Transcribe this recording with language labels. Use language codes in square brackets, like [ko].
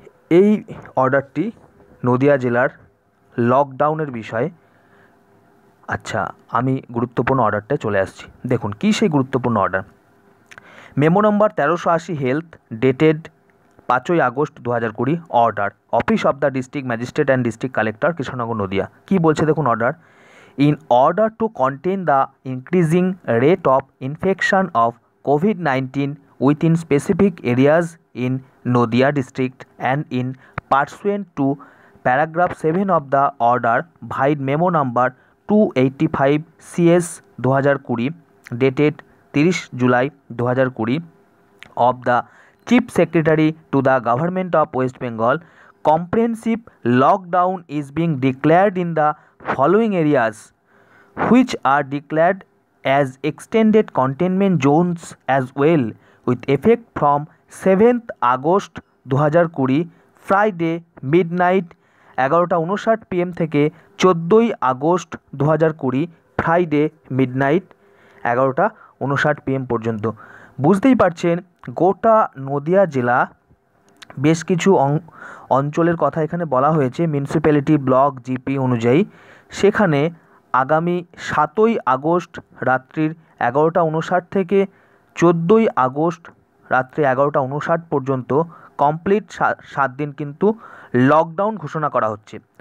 [bn] এই অর্ডারটি নদিয়া জেলার লকডাউনের বিষয়ে। আচ্ছা, আমি গুরুত্বপূর্ণ অর্ডারটায় চলে আসছি। দেখুন, কী সেই গুরুত্বপূর্ণ order. [en] Memo number 1380 health dated 5ই August 2020 order office of the district magistrate and district collector Krishnanagar Nadia. [bn] কী বলছে দেখুন order. [en] In order to contain the increasing rate of infection of COVID-19 within specific areas in Nodia district and in pursuant to paragraph 7 of the order vide memo number 285 CS 2020 dated 30 July 2020 of the Chief Secretary to the Government of West Bengal, comprehensive lockdown is being declared in the following areas, which are declared as extended containment zones as well, with effect from 7th August 2020 Friday midnight 11:59 PM থেকে 14ই August 2020 Friday midnight 11:59 PM পর্যন্ত। [bn] বুঝতেই পারছেন, গোটা নদিয়া জেলা বেশ কিছু অঞ্চলের কথা এখানে বলা হয়েছে মিউনিসিপ্যালিটি ব্লক জিপি অনুযায়ী। সেখানে আগামী 7ই আগস্ট রাত্রির 11:59 থেকে 14ই আগস্ট রাত্রি 11:59 পর্যন্ত কমপ্লিট 7 দিন কিন্তু লকডাউন ঘোষণা করা হচ্ছে।